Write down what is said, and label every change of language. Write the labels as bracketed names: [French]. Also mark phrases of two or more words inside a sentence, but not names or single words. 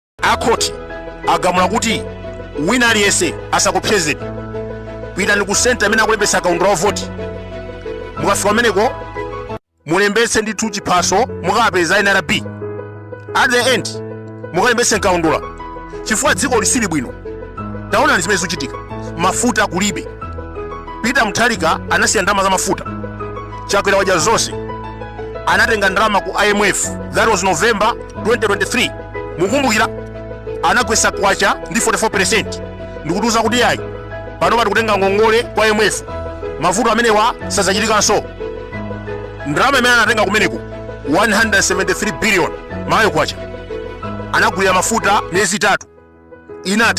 [Nyanja] akhoti agamula kuti wina aliyese asakupezeni pitani ku center amene akulembetsa kaundula wa voti. Mukafika kumeneko mulembetse ndithu chiphaso mukapeza NRB. [English] At the end [Nyanja] mukalembetse kaundula chifukwa dziko lisili bwino. Taonani zimene zikuchitika, mafuta kulibe. Peter Mutharika anasiya ndalama za mafuta, chakwera waja zonse anatenga ndalama ku IMF. [English] That was November 2023. [Nyanja] Mukumbukira anakwesa kwacha ndi 44%. Ndikutuza kuti yayi pano pati kutenga ngongole kwa IMF, mafuta amenewa sazachitikanso. Ndalama imene anatenga kumeneko 173 billion mayo kwacha, anagulira mafuta miezi 3 inatha.